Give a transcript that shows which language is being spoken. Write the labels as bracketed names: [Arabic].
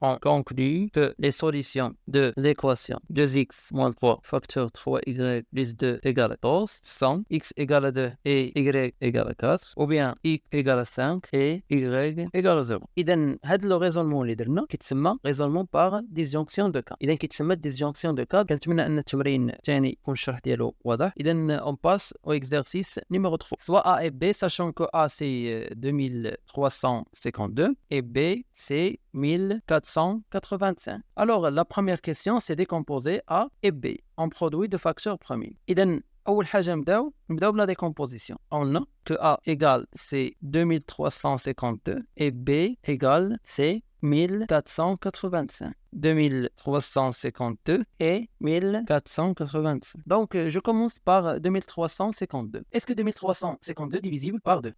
[French] On conclut que les solutions de l'équation 2x moins 3 facteur 3y plus 2 égale à 14 sont x égale à 2 et y égale à 4 ou bien x égale à 5 et y égale à 0. [Arabic] إذا هذا [French] le raisonnement [Arabic] اللي درنا كيتسمى [French] raisonnement par disjonction de cas. [Arabic] إذا كيتسمى [French] disjonction de cas. [Arabic] كنتمنى أن التمرين الثاني يكون الشرح ديالو واضح. [French] إذا on passe au exercice numéro 3. Soit A et B, sachant que A c'est 2352 et B c'est 1485. Alors la première question c'est décomposer A et B en produit de facteurs premiers. [Arabic] إذا أول حاجة نبداو بلا décomposition. [French] On a que A égale c'est 2352 et B égale c'est 1485. 2352 et 1485. Donc, je commence par 2352. Est-ce que 2352 divisible par 2?